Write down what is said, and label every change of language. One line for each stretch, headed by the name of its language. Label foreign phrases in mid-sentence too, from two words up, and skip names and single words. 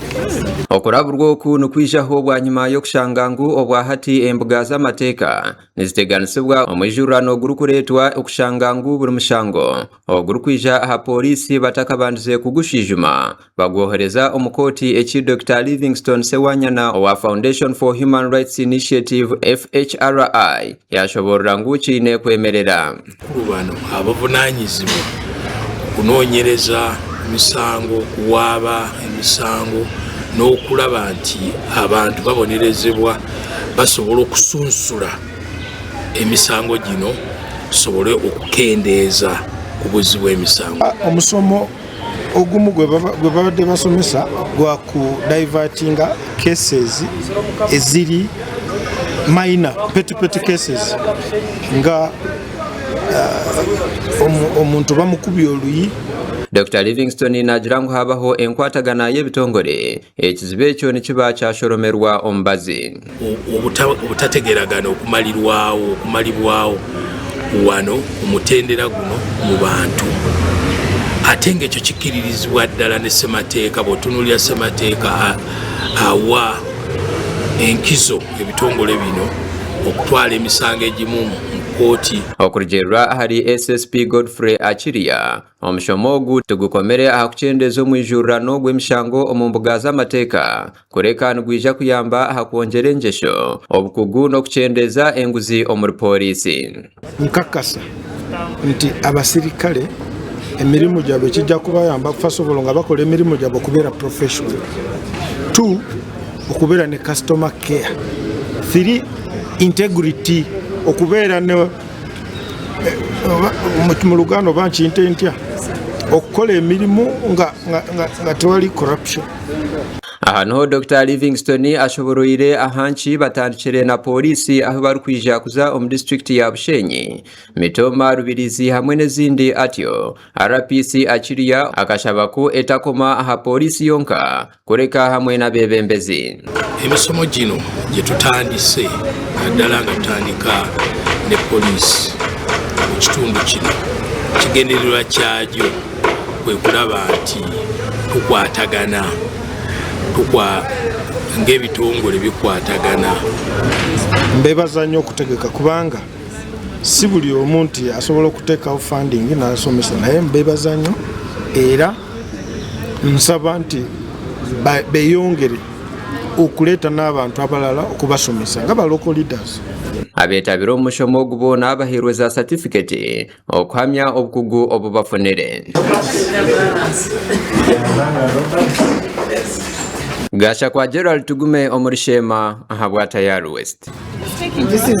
Nyankole: Okuraburwa oku nukwijaho bwa nyuma yo kushangangu obwa hati embuga z'amateeka niziteganisibwa omwijurano gurukuretwa okushangangu buri mushango ogurukwija aha polisi batakabandize kugushijuma bagwohereza omukoti eki Dr. Livingstone Sewanyana owa Foundation for Human Rights Initiative FHRI yashoborera ngu kiine kwemerera
Ganda: kubano abavunanyizibwa kunoonyereza emisango kuwaaba emisango n'okulaba nti abantu babonerezebwa basobola okusunsula emisango gino tusobole okukendeeza ku buzzi bw'emisango. Omusomo ogumu gwe babadde basomesa gwa ku divertinga cases eziri
English: minor petty cases
Ganda: nga omuntu bamukubye oluyi.
Nyankole: Dr. Livingstone nagira ngu habaho enkwatagana y'ebitongole ekizibe ekyo nikiba kyashoromerwa omubazi
Ganda: obutategeragana okumalibwawo wano omutendera guno mu bantu ate ng'ekyo kikiririzibwa ddala ne ssemateeka bw'otunuulira ssemateeka awa enkizo ebitongole bino okutwala emisango egimu mu kooti.
Nyankole: Okurugerwa hari SSP Godfrey Achiria omushomo ogu tugukomere aha kucendeeza omwijurano gw'emishango omu mbuga z'amateeka kureka nigwija kuyamba aha kwongera engesho obukugu n'okucendeeza enguzi omuri polisi.
Ganda: Nkakasa nti abasirikale emirimu gyabwe kijja kubayamba kufasobola nga bakola emirimu gyabwe okubeera professional. 2 okubeera ne
English: customer care.
Ganda: 3 integrity okubeera ne mu Luganda bankiyita ntya okukola emirimu nga tewali corruption.
Nyankole: Ahano Dr. Livingstone ashoboroire ahanchi batandikire na polisi aho barukwija kuza omu district ya Bushenyi Mitoma Rubirizi hamwe n'ezindi atyo RPC Achiria akashaba ko etakoma aha polisi yonka kureka hamwe n'abebembezi.
Ganda: Emisomo gino gye tutandise naddala nga tutandika ne polisi mu kitundu kino kigendererwa kyagyo kwe kulaba nti tukwatagana ng'ebitongole bikwatagana. Mbebaza nnyo okutegeka kubanga si buli omu nti asobola okuteekawo funding n'asomesa naye mbebaza nnyo era nsaba nti beyongere okuleeta n'abantu abalala okubasomesa nga ba local leaders.
Nyankole: Abeetabira omushomo ogu boona baheereza certificate okuhamya obukugu obubafunire. Gasha kwa Gerald Tugume omuri Shema aha bwa Tayari West.